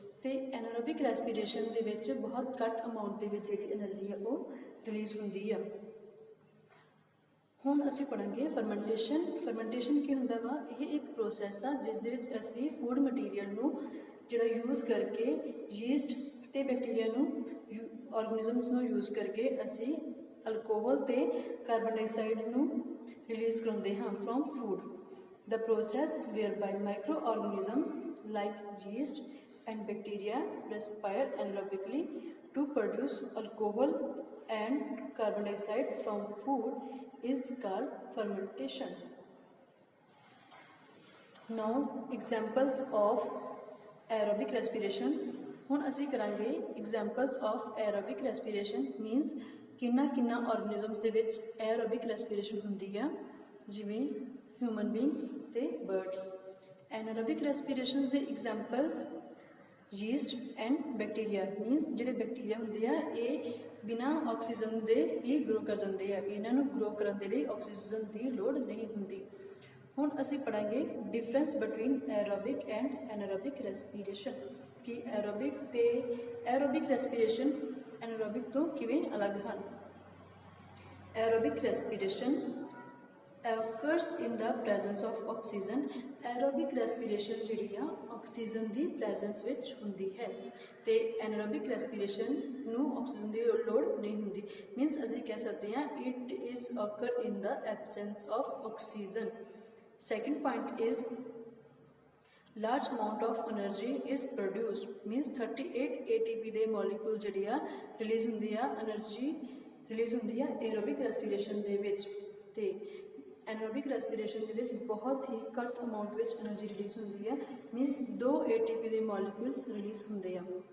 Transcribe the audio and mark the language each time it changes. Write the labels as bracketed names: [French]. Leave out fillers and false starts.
[Punjabi] ਤੇ ਐਨਾਰੋਬਿਕ ਰੈਸਪੀਰੇਸ਼ਨ ਦੇ ਵਿੱਚ ਬਹੁਤ ਘੱਟ ਅਮਾਉਂਟ ਦੇ ਵਿੱਚ ਜਿਹੜੀ એનર્ਜੀ ਆ ਉਹ ਰਿਲੀਜ਼ ਹੁੰਦੀ ਆ। ਹੁਣ ਅਸੀਂ ਪੜਾਂਗੇ ਫਰਮੈਂਟੇਸ਼ਨ। ਫਰਮੈਂਟੇਸ਼ਨ ਕੀ ਹੁੰਦਾ ਵਾ, ਇਹ ਇੱਕ ਪ੍ਰੋਸੈਸ ਆ ਜਿਸ ਦੇ ਵਿੱਚ ਅਸੀਂ ਫੂਡ ਮਟੀਰੀਅਲ ਨੂੰ ਜਿਹੜਾ ਯੂਜ਼ ਕਰਕੇ ਯੀਸਟ ਤੇ ਬੈਕਟੀਰੀਆ ਨੂੰ ਆਰਗੇਨਿਜ਼ਮਸ ਨੂੰ ਯੂਜ਼ ਕਰਕੇ ਅਸੀਂ ਅਲਕੋਹਲ ਤੇ ਕਾਰਬਨ ਡਾਈਆਕਸਾਈਡ ਨੂੰ ਰਿਲੀਜ਼ ਕਰਾਉਂਦੇ ਹਾਂ from food. [English] The process whereby microorganisms like yeast and bacteria respire anaerobically to produce alcohol and carbon dioxide from food is called fermentation। Now examples of aerobic respirations। [Punjabi] ਹੁਣ ਅਸੀਂ ਕਰਾਂਗੇ [English] examples of aerobic respiration [Punjabi] means ਕਿੰਨਾ organisms ਦੇ ਵਿੱਚ aerobic respiration ਹੁੰਦੀ ਆ, ਜਿਵੇਂ human beings ਤੇ birds। anaerobic respirations ਦੇ examples yeast and bacteria means ਜਿਹੜੇ ਬੈਕਟੀਰੀਆ ਹੁੰਦੇ ਆ ਇਹ ਬਿਨਾਂ ਆਕਸੀਜਨ ਦੇ ਹੀ ਗਰੋ ਕਰ ਜਾਂਦੇ ਆ, ਇਹਨਾਂ ਨੂੰ ਗਰੋ ਕਰਨ ਦੇ ਲਈ ਆਕਸੀਜਨ ਦੀ ਲੋੜ ਨਹੀਂ ਹੁੰਦੀ। ਹੁਣ ਅਸੀਂ ਪੜਾਂਗੇ difference between aerobic and ਐਨਾਰੋਬਿਕ respiration ਕਿ ਐਰੋਬਿਕ ਤੇ ਐਰੋਬਿਕ ਰੈਸਪੀਰੇਸ਼ਨ ਐਨਾਰੋਬਿਕ ਤੋਂ ਕਿਵੇਂ ਅਲੱਗ ਹਨ। [English] Aerobic respiration occurs in the presence of oxygen। [Punjabi] aerobic respiration ਜਿਹੜੀ ਆ ਆਕਸੀਜਨ ਦੀ ਪ੍ਰੈਜ਼ੈਂਸ ਵਿੱਚ ਹੁੰਦੀ ਹੈ ਤੇ anaerobic respiration ਨੂੰ ਆਕਸੀਜਨ ਦੀ ਲੋੜ ਨਹੀਂ ਹੁੰਦੀ। ਮੀਨਸ ਅਸੀਂ ਕਹਿ ਸਕਦੇ ਹਾਂ [English] it is occur in the absence of oxygen। second point is large amount of energy is produced means [Punjabi] 38 ATP ਦੇ ਮੋਲੀਕੂਲ ਜਿਹੜੀ ਆ ਰਿਲੀਜ਼ ਹੁੰਦੀ ਆ, એનર્ਜੀ ਰਿਲੀਜ਼ ਹੁੰਦੀ ਆ aerobic respiration ਦੇ ਵਿੱਚ। ਤੇ ਐਨਾਰੋਬਿਕ ਰੈਸਪੀਰੇਸ਼ਨ ਦੇ ਵਿੱਚ ਬਹੁਤ ਹੀ ਘੱਟ ਅਮਾਊਂਟ ਵਿੱਚ એનર્ਜੀ ਰਿਲੀਜ਼ ਹੁੰਦੀ ਹੈ ਮੀਨਸ 2 ATP ਦੇ ਮੋਲੀਕੂਲਸ ਰਿਲੀਜ਼ ਹੁੰਦੇ ਆ।